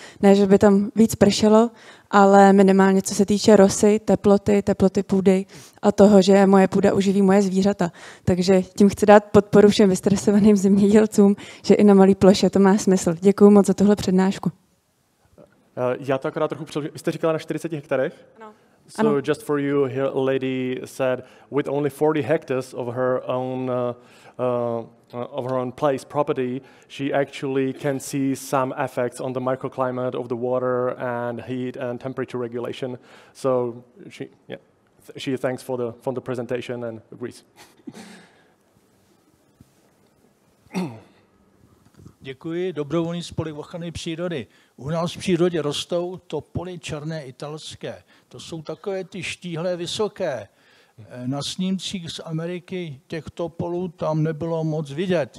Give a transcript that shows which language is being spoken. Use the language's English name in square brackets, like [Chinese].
[Czech] Ne, že by tam víc pršelo, ale minimálně co se týče rosy, teploty půdy a toho, že moje půda uživí moje zvířata. Takže tím chci dát podporu všem vystresovaným zemědělcům, že i na malé ploše to má smysl. Děkuji moc za tuhle přednášku. Já to akorát trochu přeložím. Vy jste říkala na 40 hektarech? Ano. [English] So just for you, here a lady said with only 40 hectares of her own place property, she actually can see some effects on the microclimate of the water and heat and temperature regulation. So she thanks for the presentation and agrees. [Czech] Děkuji. Dobrovolný spolek ochrany přírody. U nás v přírodě rostou topoly černé italské. To jsou takové ty štíhlé vysoké. Na snímcích z Ameriky těch topolů tam nebylo moc vidět.